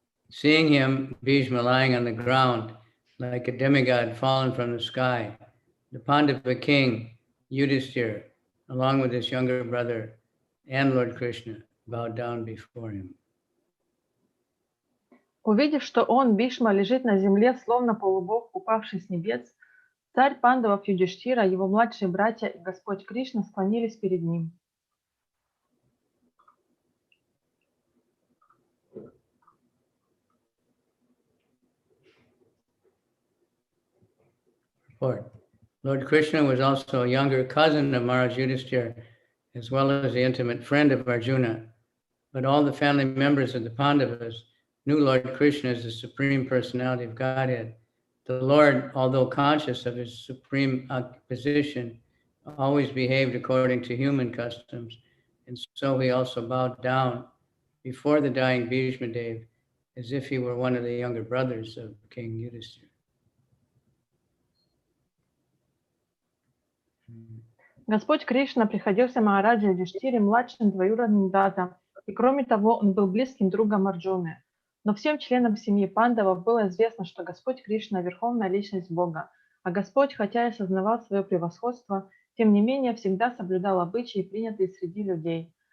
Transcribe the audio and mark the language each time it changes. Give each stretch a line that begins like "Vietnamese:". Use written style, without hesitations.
English: Seeing him, Bhishma, lying on the ground like a demigod fallen from the sky, the Pandava king Yudhisthira, along with his younger brother and Lord Krishna, bowed down before him.
Russian: Увидев, что он, Бхишма, лежит на земле, словно полубог, упавший с небес, царь пандавов Юдиштхира, его младшие братья и Господь Кришна склонились перед ним.
English: Lord Krishna was also a younger cousin of Maharaj Yudhisthira, as well as the intimate friend of Arjuna. But all the family members of the Pandavas knew Lord Krishna as the Supreme Personality of Godhead. The Lord, although conscious of his supreme position, always behaved according to human customs, and so he also bowed down before the dying Bhishma Dev, as if he were one of the younger brothers of King Yudhisthira.
Russian: Господь Кришна приходился Махараджа Юдиштхире младшим двоюродным братом, и кроме того, он был близким другом Арджуны. Но всем членам семьи пандавов было известно, что Господь Кришна – верховная личность Бога, а Господь, хотя и осознавал свое превосходство, тем не менее всегда соблюдал обычаи, принятые среди людей.